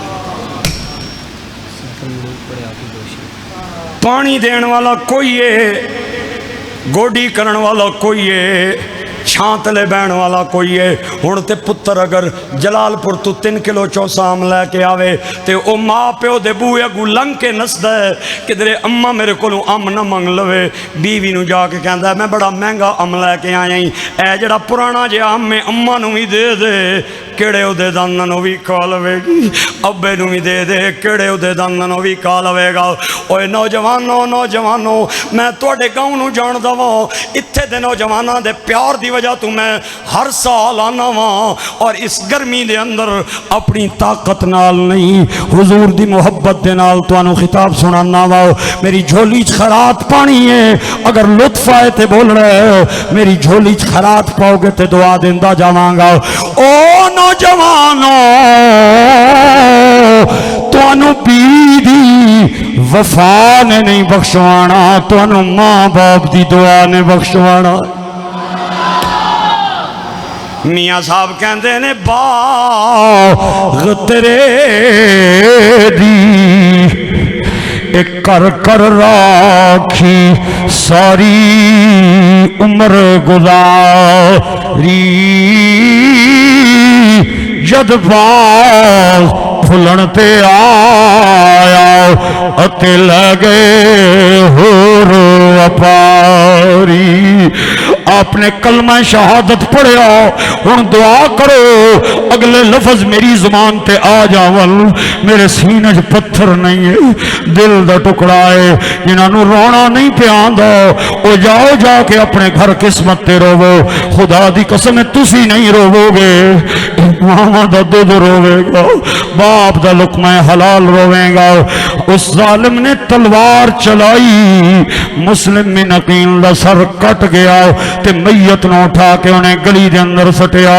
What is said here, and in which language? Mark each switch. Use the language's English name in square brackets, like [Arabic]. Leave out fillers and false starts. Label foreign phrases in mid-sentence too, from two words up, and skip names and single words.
[Punjabi] پانی دین والا کوئی ہے گوڈی کرن والا کوئی ہے چھاں تلے بہن والا کوئی ہے ہن تے پتر اگر جلال پور تو 3 کلو چوسا ام لے کے آوے تے او ماں پیو دے بوئے اگو لنگ کے نسدا ہے کدھرے اماں میرے کولوں ام نہ منگ لوے بیوی نو جا کے کہندا ہے میں بڑا مہنگا ام لے کے آیا اے جڑا پرانا جے ام میں اماں نو ہی دے دے ਕਿਹੜੇ ਉਹਦੇ ਦੰਦਾਂ ਨੂੰ ਵੀ ਖਾ ਲਵੇਗੀ, ਅੱਬੇ ਨੂੰ ਵੀ ਦੇ ਦੇ ਕਿਹੜੇ ਉਹਦੇ ਦੰਦਾਂ ਨੂੰ ਵੀ ਖਾ ਲਵੇਗਾ। ਓਏ ਨੌਜਵਾਨੋ ਮੈਂ ਤੁਹਾਡੇ گاؤں ਨੂੰ ਜਾਣਦਾ ਵਾਂ, ਇੱਥੇ ਦੇ ਨੌਜਵਾਨਾਂ ਦੇ ਪਿਆਰ ਦੀ ਵਜ੍ਹਾ ਤੋਂ ਮੈਂ ਹਰ ਸਾਲ ਆਨਾ ਵਾਂ اور اس گرمی دے اندر اپنی طاقت نال نہیں حضور دی محبت دے نال توانو خطاب سنانا وا، میری جھولی چ خیرات پانی ہے، اگر لطف آئے تے بول رہے، میری جھولی چ خیرات پاؤ گے تے دعا دیندا جاواں گا۔ او نوجوانو توانو بیوی دی وفا نے نہیں بخشوانا، توانو ماں باپ دی دعا نے بخشوانا۔ میاں صاحب کہندے نے باغ تیرے دی ایک کر کر راکھی ساری عمر گزاری، جد باغ پھلن تے آیا اتے لگے ہور وپاری۔ آپ نے کلمہ شہادت پڑھیا، ہن دعا کرو اگلے لفظ میری زبان تے آ جاون۔ میرے سینے چ پتھر نہیں ہے، دل دا ٹکڑا ہے، جنہاں نو رونا نہیں پیاندا او جاؤ جا کے اپنے گھر قسمت تے روو۔ خدا دی قسم ہے تسی نہیں روو گے، ماں دا دودھ روے گا، باپ دا لقمہ حلال روے گا۔ اس ظالم نے تلوار چلائی، مسلم بن عقیل دا سر کٹ گیا تے میت نو اٹھا کے انہیں گلی دے اندر سٹیا۔